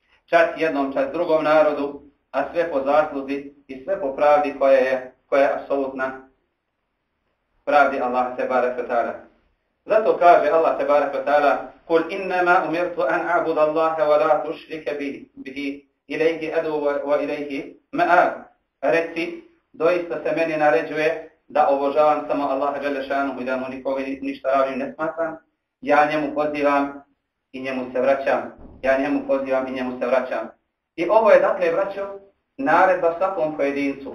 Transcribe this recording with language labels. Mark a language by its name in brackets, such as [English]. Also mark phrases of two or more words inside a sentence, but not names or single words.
[Bosnian] čas jednom, čas drugom narodu, a sve po zasluzi i sve po pravdi koja je apsolutna pravdi Allah [Arabic] تبارك وتعالى. [Bosnian] Zato kaže [Arabic] Allah تبارك وتعالى قل إنما أمرت أن أعبد الله ولا تشرك به إليه أدعو وإليه مآب." [Bosnian] Reci, doista se meni naređuje da obožavam samo Allaha [Arabic] جل شأنه [Bosnian] i da mu nikoga ništa ravnim ne smatram. Ja njemu pozivam i njemu se vraćam. Ja njemu pozivam i njemu se vraćam. I ovo je, dakle, braćo, naredba svakom pojedincu.